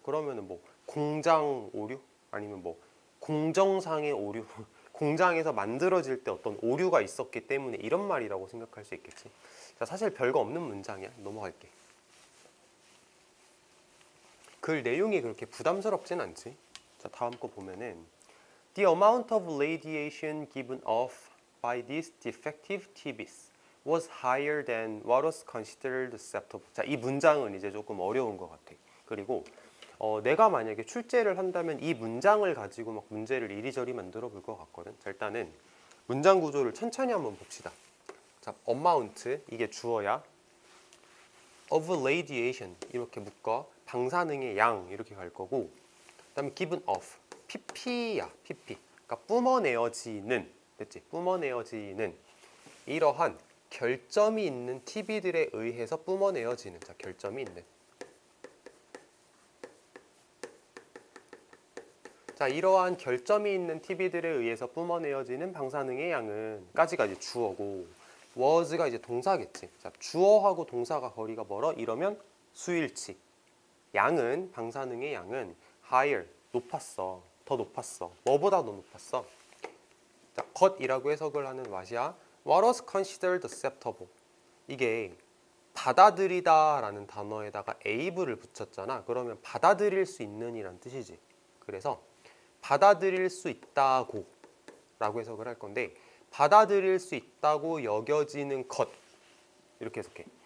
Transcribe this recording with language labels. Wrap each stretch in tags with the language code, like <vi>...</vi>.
<ko>그러면은 뭐 공장 오류 아니면 뭐 공정상의 오류 공장에서 만들어질 때 어떤 오류가 있었기 때문에 이런 말이라고 생각할 수 있겠지. 자, 사실 별거 없는 문장이야. 넘어갈게. 글 내용이 그렇게 부담스럽진 않지. 자, 다음 거 보면은</ko> <en>The amount of radiation given off by these defective TVs was higher than what was considered acceptable.</en> <ko>자, 이 문장은 이제 조금 어려운 것 같아. 그리고 내가 만약에 출제를 한다면 이 문장을 가지고 막 문제를 이리저리 만들어 볼 것 같거든. 자, 일단은 문장 구조를 천천히 한번 봅시다. 자, amount 이게 주어야.</ko> <en>of radiation</en> <ko>이렇게 묶어. 방사능의 양 이렇게 갈 거고. 그다음에</ko> <en>given off</en> <ko>pp야. pp. 그러니까 뿜어내어지는 됐지? 뿜어내어지는 이러한 결점이 있는 TV들에 의해서 뿜어내어지는 자, 결점이 있는. 자, 이러한 결점이 있는 TV들에 의해서 뿜어내어지는 방사능의 양은 까지가 이제 주어고 was가 이제 동사겠지. 자, 주어하고 동사가 거리가 멀어 이러면 수일치. 양은 방사능의 양은 higher 높았어. 더 높았어. 뭐보다 더 높았어? 자, 것이라고 해석을 하는 왓이야.</ko> <en>What was considered acceptable.</en> <ko>이게 받아들이다 라는 단어에다가 able을 붙였잖아. 그러면 받아들일 수 있는 이란 뜻이지. 그래서 받아들일 수 있다고 라고 해석을 할 건데 받아들일 수 있다고 여겨지는 것 이렇게 해석해.</ko>